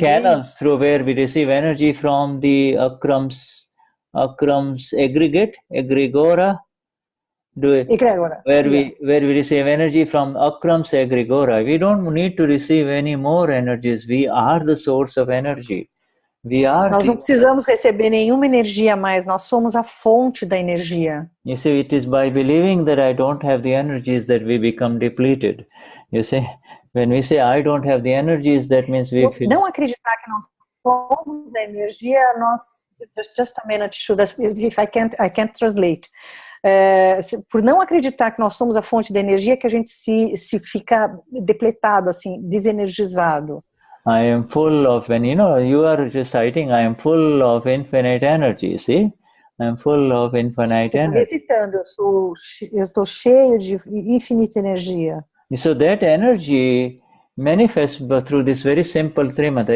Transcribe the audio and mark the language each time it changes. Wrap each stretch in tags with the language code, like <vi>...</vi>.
<en>channels through where we receive energy from the Akram's egregora? Egregora. Where we receive energy from Akram's egregora. We don't need to receive any more energies. We are the source of energy.</en> <pt>Nós não precisamos receber nenhuma energia a mais, nós somos a fonte da energia.</pt> <en>You see, it is by believing that I don't have the energies that we become depleted. You see, when we say I don't have the energies, that means we feel...</en> <pt>Não acreditar que nós somos a energia, nós...</pt> <en>Just a minute, Shuddha, if I can't translate.</en> <pt>Por não acreditar que nós somos a fonte da energia, que a gente se fica depletado, assim, desenergizado.</pt> <en>I am full of, when you are reciting, I am full of infinite energy, see? I am full of infinite energy.</en> <pt>Recitando, eu estou cheio de infinita energia.</pt> <en>So that energy manifests through this very simple Trimantra.</en>